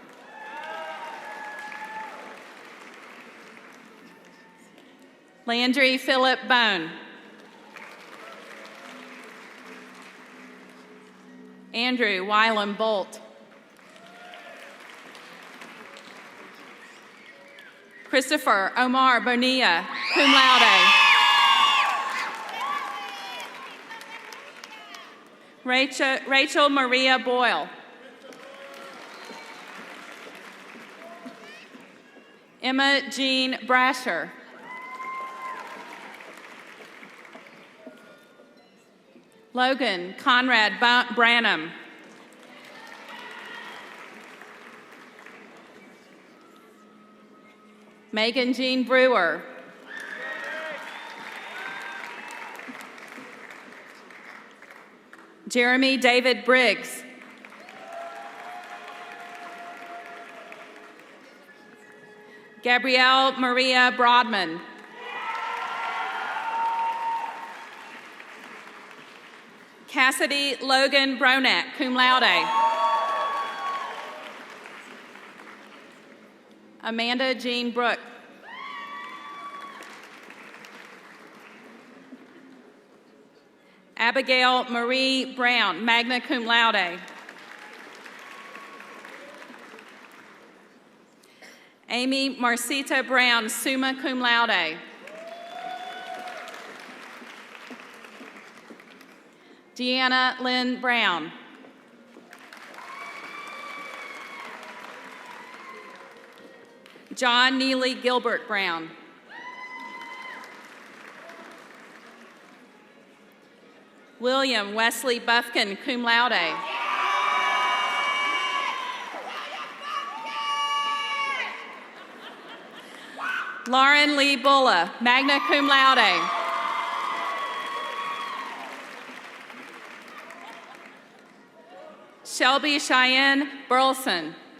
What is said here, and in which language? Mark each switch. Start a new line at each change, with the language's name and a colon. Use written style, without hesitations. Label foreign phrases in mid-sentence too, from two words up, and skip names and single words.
English: Landry Philip Bone. Andrew Wylam Bolt. Christopher Omar Bonilla,
Latin: cum laude.
English: Rachel Maria Boyle. Emma Jean Brasher. Logan Conrad Branham. Megan Jean Brewer. Jeremy David Briggs. Gabrielle Maria Broadman. Cassidy Logan Bronack,
Latin: cum laude.
English: Amanda Jean Brooke. Abigail Marie Brown,
Latin: magna cum laude.
English: Amy Marcita Brown,
Latin: summa cum laude.
English: Deanna Lynn Brown. John Neely Gilbert Brown. William Wesley Buffkin,
Latin: cum laude.
English: Lauren Lee Bulla,
Latin: magna cum laude.
English: Shelby Cheyenne Burleson.